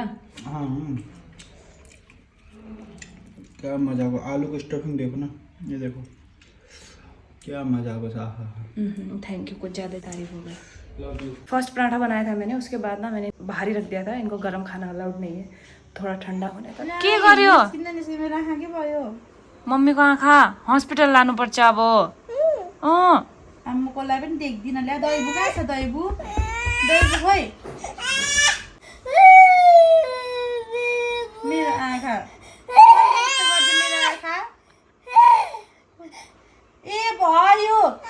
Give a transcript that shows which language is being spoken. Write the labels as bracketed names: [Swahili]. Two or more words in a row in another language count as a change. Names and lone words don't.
[Hindi] हाँ, क्या मजा होगा। आलू की स्टफिंग देखो ना, ये देखो क्या मजा होगा। [English] thank you, [Hindi] कुछ ज़्यादा तारीफ हो गई। फर्स्ट पराठा बनाया था मैंने, उसके बाद ना मैंने बाहर ही रख दिया था। इनको गरम खाना अलाउड नहीं है, थोड़ा ठंडा होने तक। [Nepali] के गर्यो मम्मी को आँखा हस्पिटल लानु पर्छ अब। आम्माकोलाई पनि देख्दिनँ। ल्या दैबु कहाँ छ? दैबु खोइ, मेरो आँखा मेरो आँखा ए भयो।